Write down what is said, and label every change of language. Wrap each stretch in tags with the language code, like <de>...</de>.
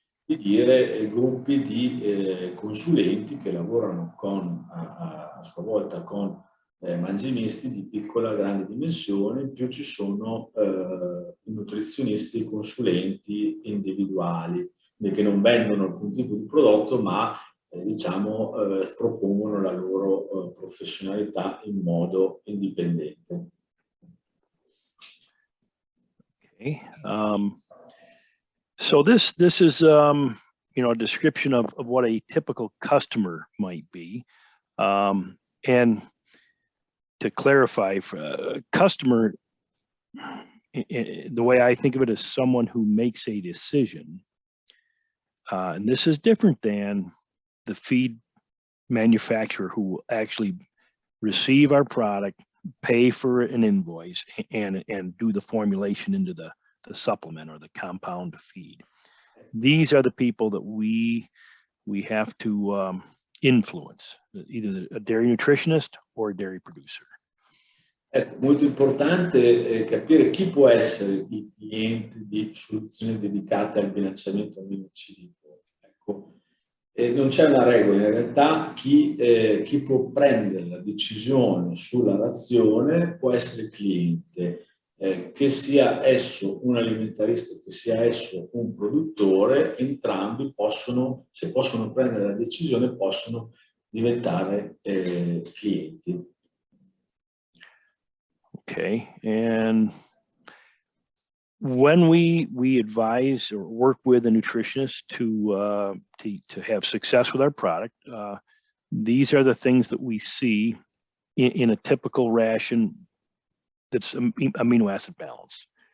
<it>di dire, gruppi di consulenti che lavorano a sua volta con mangimisti di piccola e grande dimensione, in più ci sono i nutrizionisti, consulenti individuali, che non vendono alcun tipo di prodotto, ma diciamo, propongono la loro professionalità in modo indipendente. Okay.</it> <en>So this is you know, a description of what a typical customer might be, and to clarify, for a customer, the way I think of it is someone who makes a decision, and this is different than the feed manufacturer who will actually receive our product, pay for an invoice, and do the formulation into the supplement or the compound to feed. These are the people that we have to influence, either a dairy nutritionist or a dairy producer.</en> <it>Ecco, molto importante capire chi può essere il cliente di soluzioni dedicate al bilanciamento aminoacidico. Ecco, non c'è una regola, in realtà chi può prendere la decisione sulla razione può essere cliente, che sia esso un alimentarista, che sia esso un produttore, entrambi possono, se possono prendere la decisione, possono diventare clienti.</it> <en>Okay, and when we advise or work with a nutritionist to have success with our product, these are the things that we see in a typical ration that's amino acid balanced.</en>